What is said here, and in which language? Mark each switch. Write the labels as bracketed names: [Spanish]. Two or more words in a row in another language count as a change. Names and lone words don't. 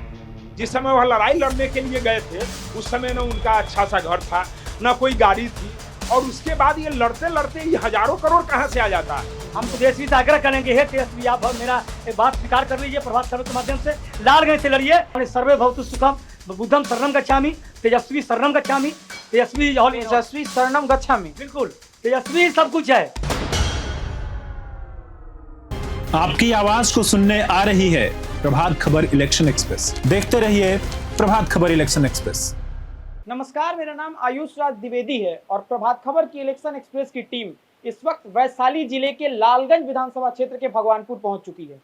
[Hindi] जिस समय वह लड़ाई लड़ने के लिए गए थे उस समय न उनका अच्छा सा घर था, न कोई गाड़ी थी, और उसके बाद ये लड़ते लड़ते ये हजारों करोड़ कहाँ से आ जाता है? हम तो देश से आग्रह करेंगे, हे तेजस्वी आप मेरा एक बात स्वीकार कर लीजिए, प्रभात खबर के माध्यम से लालगंज से लड़िए। [Sanskrit] सर्वे भवतु सुखम बुद्धम शरणम गच्छामि, तेजस्वी शरणम गच्छामि, तेजस्वी शरणम गच्छामि। [Hindi] बिल्कुल, तेजस्वी सब कुछ है। आपकी आवाज को सुनने आ रही है प्रभात खबर इलेक्शन एक्सप्रेस। देखते रहिए प्रभात खबर इलेक्शन एक्सप्रेस। नमस्कार, मेरा नाम आयुष राज द्विवेदी है और प्रभात खबर की इलेक्शन एक्सप्रेस की टीम इस वक्त वैशाली जिले के लालगंज विधानसभा क्षेत्र के भगवानपुर पहुंच चुकी है।